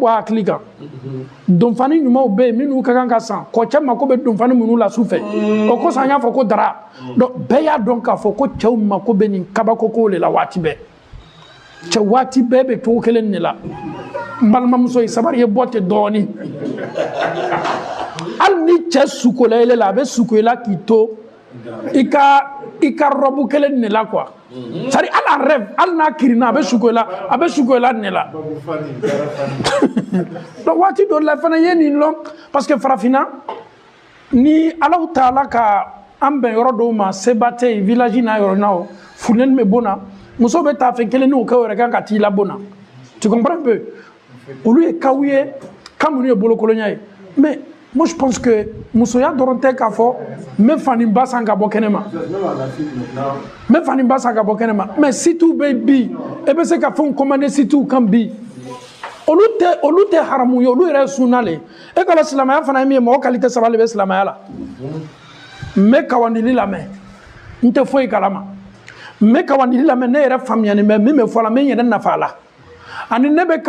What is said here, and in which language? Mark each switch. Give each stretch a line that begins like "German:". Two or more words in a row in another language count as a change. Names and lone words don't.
Bambara: hakili kan donfani ɲumanw bɛ yen minnu ka kan ka san kɔ cɛ mako bɛ donfani minnu la su fɛ o kosɔn an y'a fɔ ko dara donc bɛɛ y'a dɔn k'a fɔ ko cɛw mako bɛ nin kabakokow de la waati bɛɛ cɛ waati bɛɛ bɛ cogo kelen de la n balimamuso ye sabari ye bɔ ten dɔɔnin al ni cɛ sukola ele la a bɛ sukola k'i to i ka robe kelen ne la quoi
French: c'est à dire
Bambara: al rêve al n'a kirina a bɛ sukola ne la donc waati dɔ la fana ye nin lɔn
French: parce que
Bambara: farafina ni Ala taala ka an bɛn yɔrɔ dɔw ma seba tɛ yen village n'a yɔrɔ na o funtɛni bɛ bɔ na muso bɛ taa fɛn kelen n'o kɛ o yɛrɛ kan ka t'i labɔ na
French: tu comprends un peu
Bambara: olu ye kaw ye kan minnu ye bolokolonya ye
French: mais moi je pense que
Bambara: musoya dɔrɔn tɛ k'a fɔ n bɛ fani ba san ka bɔ kɛnɛ ma n bɛ fani ba san ka bɔ kɛnɛ ma mais sitiw bɛ bi e bɛ se ka fɛnw commander sitiw kan bi olu tɛ haramu ye olu yɛrɛ ye sunna le e ka silamɛya fana ye min ye mɔgɔ qualité saba de bɛ silamɛya la n bɛ kawandili lamɛn n tɛ foyi kalama n bɛ kawandili lamɛn ne yɛrɛ faamuyani bɛ min bɛ fɔ la n bɛ n yɛrɛ nafa a la ani ne bɛ